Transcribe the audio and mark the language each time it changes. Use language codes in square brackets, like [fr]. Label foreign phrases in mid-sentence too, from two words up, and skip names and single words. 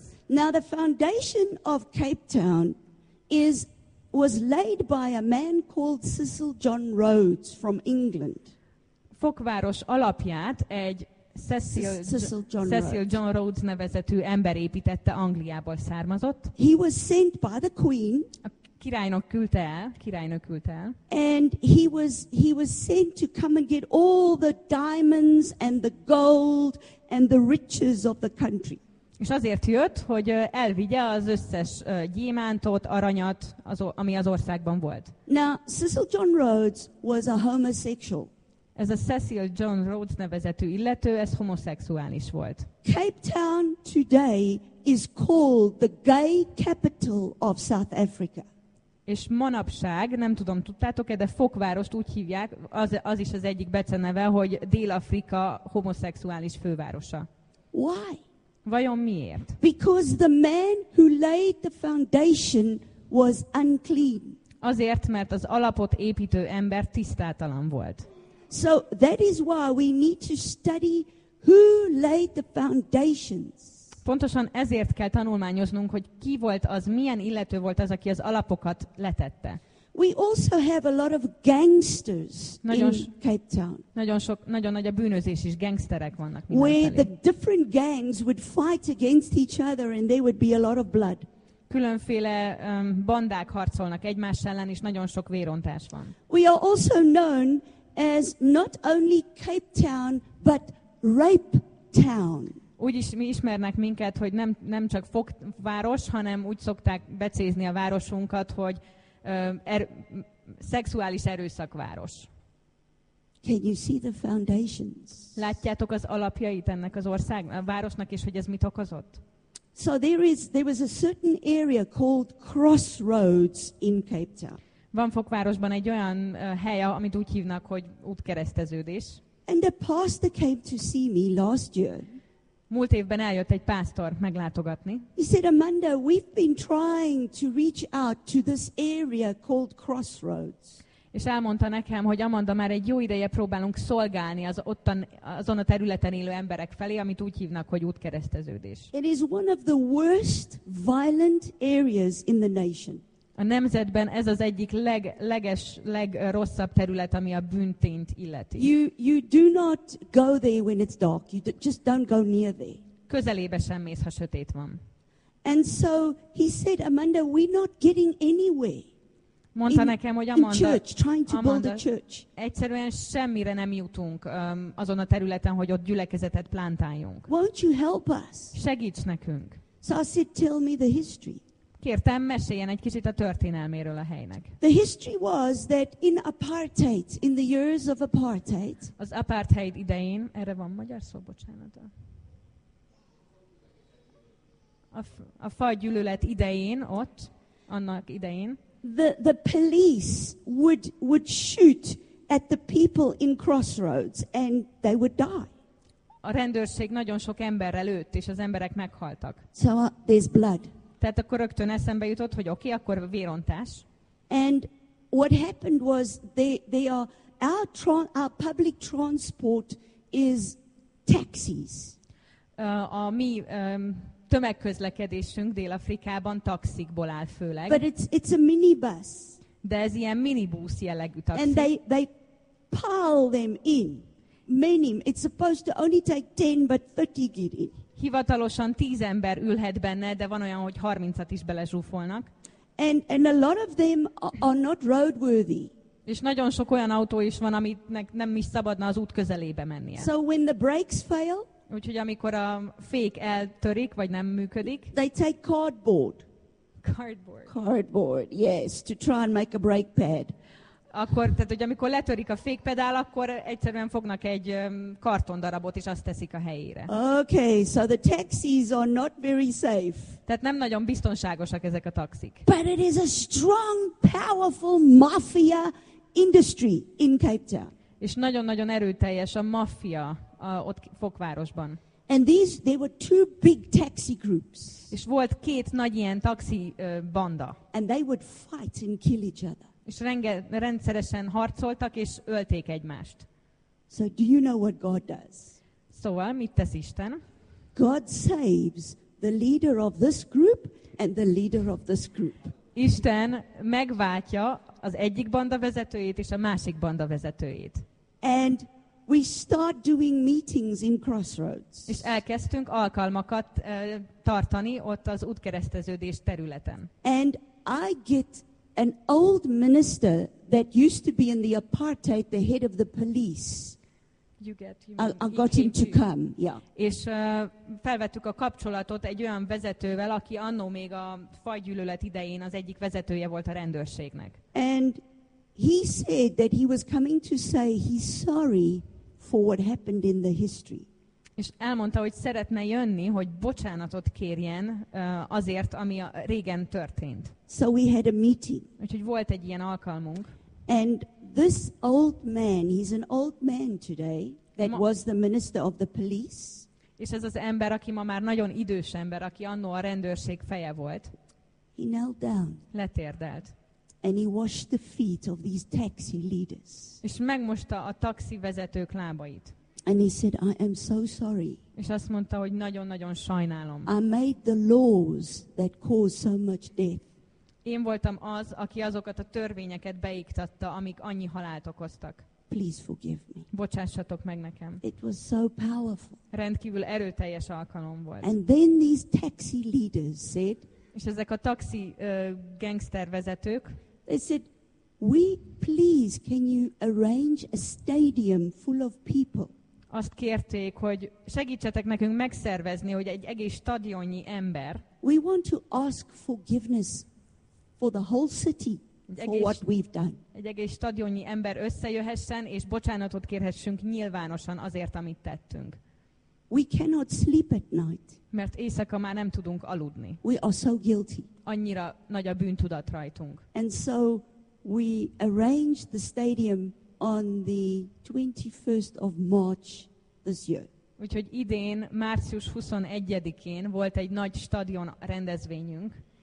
[en] Now the foundation of Cape Town was laid by a man called Cecil John Rhodes from England. [hu] Fokváros alapját egy Cecil John Rhodes nevezetű ember építette, Angliából származott. [en] He was sent by the Queen. [hu] A királynő küldte el. [en] And he was sent to come and get all the diamonds and the gold and the riches of the country. [hu] És azért jött, hogy elvigye az összes gyémántot, aranyat, ami az országban volt. [en] Now, Cecil John Rhodes was a homosexual. [hu] Ez a Cecil John Rhodes nevezetű illető, ez homoszexuális volt. [en] Cape Town today is called the gay capital of South Africa. [hu] És manapság, nem tudom, tudtátok-e, de Fokvárost úgy hívják, az is az egyik beceneve, hogy Dél-Afrika homoszexuális fővárosa. [en] Why? [hu] Vajon miért? [en] Because the man who laid the foundation was unclean. [hu] Azért, mert az alapot építő ember tisztátalan volt. [en] So that is why we need to study who laid the foundations. [hu] Pontosan ezért kell tanulmányoznunk, hogy ki volt az, milyen illető volt az, aki az alapokat letette. [en] We also have a lot of gangsters in Cape Town. [hu] Nagyon nagy a bűnözés is, gangsterek vannak mindenfelé. Where mindenfelé. [en] the different gangs would fight against each other and there would be a lot of blood. [hu] Különféle bandák harcolnak egymás ellen, és nagyon sok vérontás van. [en] We are also known as not only Cape Town, but Rape Town. [hu] Úgy is mi ismernek minket, hogy nem csak Fokváros, hanem úgy szokták becézni a városunkat, hogy szexuális erőszakváros. [en] Can you see the foundations? [hu] Látjátok az alapjait ennek az a városnak, és hogy ez mit okozott? [en] So there was a certain area called Crossroads in Cape Town. [hu] Van Fokvárosban egy olyan hely, amit úgy hívnak, hogy útkereszteződés. [en] And a pastor came to see me last year. [hu] Múlt évben eljött egy pásztor meglátogatni. [en] He said, Amanda, we've been trying to reach out to this area called Crossroads. [hu] És elmondta nekem, hogy Amanda, már egy jó ideje próbálunk szolgálni azon a területen élő emberek felé, amit úgy hívnak, hogy útkereszteződés. [en] It is one of the worst violent areas in the nation. [hu] A nemzetben ez az egyik legrosszabb terület, ami a bűntényt illeti. [en] You do not go there when it's dark. You just don't go near there. [hu] Közelébe sem mész, ha sötét van. [en] And so he said, Amanda, we're not getting anywhere. [hu] Mondta nekem, hogy Amanda, egyszerűen semmire nem jutunk azon a területen, hogy ott gyülekezetet plántáljunk. [en] Won't you help us? [hu] Segíts nekünk. [en] So I said, tell me the history. [hu] Kértem, meséljen egy kicsit a történelméről a helynek. [en] The history was that in apartheid, in the years of apartheid, [hu] az apartheid idején, erre van magyar szó, bocsánat. A fajgyűlölet idején, annak idején, [en] the police would shoot at the people in Crossroads and they would die. [hu] A rendőrség nagyon sok emberrel lőtt, és az emberek meghaltak. [en] So there's blood. [hu] Tehát akkor rögtön eszembe jutott, hogy oké, akkor vérontás. [en] And what happened was they are our public transport is taxis. [hu] A mi tömegközlekedésünk Dél-Afrikában taxikból áll főleg. [en] But it's a minibus. [hu] De ez ilyen minibusz jellegű taxi. [en] And they pile them in. Many. It's supposed to only take 10, but 30 get in. [hu] Hivatalosan 10 ember ülhet benne, de van olyan, hogy 30-at is belezsúfolnak. [en] And a lot of them are not roadworthy. [hu] És nagyon sok olyan autó is van, aminek nem is szabadna az út közelébe mennie. [en] So when the brakes fail, [hu] úgyhogy amikor a fék eltörik, vagy nem működik, [en] they take cardboard, yes, to try and make a brake pad. [hu] Akkor, tehát, hogy amikor letörik a fékpedál, akkor egyszerűen fognak egy kartondarabot, és azt teszik a helyére. [en] Okay, so the taxis are not very safe. [hu] Tehát nem nagyon biztonságosak ezek a taxik. [en] But it is a strong, powerful mafia industry in Cape Town. [hu] És nagyon-nagyon erőteljes a maffia ott Fokvárosban. [en] And there were two big taxi groups. [hu] És volt 2 nagy ilyen taxi banda. [en] And they would fight and kill each other. [hu] És rendszeresen harcoltak és ölték egymást. [en] So do you know what God does? [hu] Szóval mit tesz Isten? [en] God saves the leader of this group and the leader of this group. [hu] Isten megváltja az egyik banda vezetőjét és a másik banda vezetőjét. [en] And we start doing meetings in Crossroads. [hu] És elkezdtünk alkalmakat tartani ott az útkereszteződés területen. [en] And I get an old minister that used to be in the apartheid, the head of the police. I got him to come, yeah. [hu] És felvettük a kapcsolatot egy olyan vezetővel, aki annó még a fajgyűlölet idején az egyik vezetője volt a rendőrségnek. [en] And he said that he was coming to say he's sorry for what happened in the history. [hu] És elmondta, hogy szeretne jönni, hogy bocsánatot kérjen azért, ami régen történt. [en] So we had a meeting. [hu] Úgyhogy volt egy ilyen alkalmunk. [en] And this old man, he's an old man today, that was the minister of the police. [hu] És ez az ember, aki ma már nagyon idős ember, aki annó a rendőrség feje volt. [en] He knelt down. [hu] Letérdelt. [en] And he washed the feet of these taxi leaders. [hu] És megmosta a taxi vezetők lábait. [en] And he said, I am so sorry. [hu] És azt mondta, hogy nagyon-nagyon sajnálom. [en] I made the laws that cause so much death. [hu] Én voltam az, aki azokat a törvényeket beiktatta, amik annyi halált okoztak. [en] Please forgive me. [hu] Bocsássatok meg nekem. [en] It was so powerful. [hu] Rendkívül erőteljes alkalom volt. [en] And then these taxi leaders said, [hu] és ezek a taxi gangstervezetők, [en] they said, please, can you arrange a stadium full of people? [hu] Azt kérték, hogy segítsetek nekünk megszervezni, hogy egy egész stadionnyi ember. [en] We want to ask forgiveness for the whole city for what we've done. [hu] Egy egész stadionnyi ember összejöhessen, és bocsánatot kérhessünk nyilvánosan azért, amit tettünk. [en] We cannot sleep at night. [hu] Mert éjszaka már nem tudunk aludni. [en] We are so guilty. [hu] Annyira nagy a bűntudat rajtunk. [en] And so we arranged the stadium on the 21st of March this year. [hu] Úgyhogy idén, március 21-én volt egy nagy stadion rendezvényünk.